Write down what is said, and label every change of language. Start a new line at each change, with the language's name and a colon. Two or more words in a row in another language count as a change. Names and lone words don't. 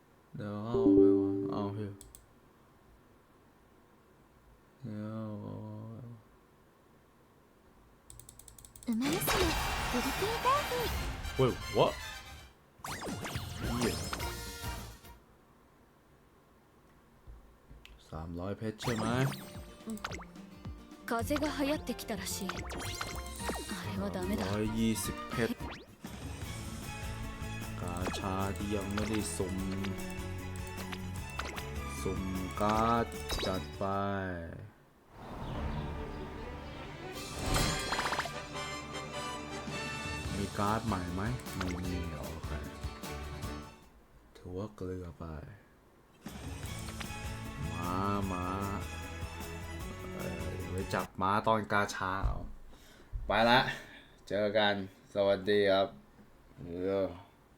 Thai: เดี๋ยวเอาไปวะเอาเฮ้ยเดี๋ยว 馬娘プリティーダーフィー
English: Wait what
Thai: 300 เพชรใช่ไหม
Japanese: 風が流行ってきたらしい。あれはダメだ。
Thai: 120 เพชรกาชาที่ยังไม่ได้สุ่มการ์ดจัดไป มีการ์ดใหม่ไหมไม่มีโอเคถือว่าเกลือไปม้าไว้จับม้าตอนกาชาเอาไปละเจอกันสวัสดีครับ